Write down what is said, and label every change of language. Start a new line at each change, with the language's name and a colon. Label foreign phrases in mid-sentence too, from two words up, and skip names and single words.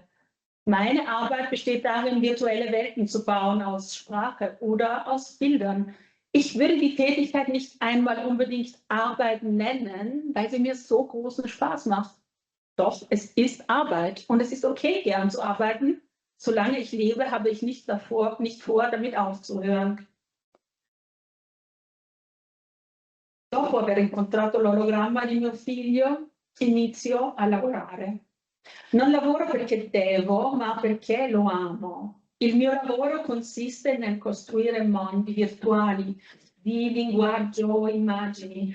German: Meine Arbeit besteht darin, virtuelle Welten zu bauen aus Sprache oder aus Bildern. Ich würde die Tätigkeit nicht einmal unbedingt Arbeit nennen, weil sie mir so großen Spaß macht. Doch es ist Arbeit und es ist okay, gern zu arbeiten. Solange ich lebe, habe ich nicht vor, damit aufzuhören.
Italian: Dopo aver incontrato l'ologramma di mio figlio, inizio a lavorare. Non lavoro perché devo, ma perché lo amo. Il mio lavoro consiste nel costruire mondi virtuali di linguaggio, immagini.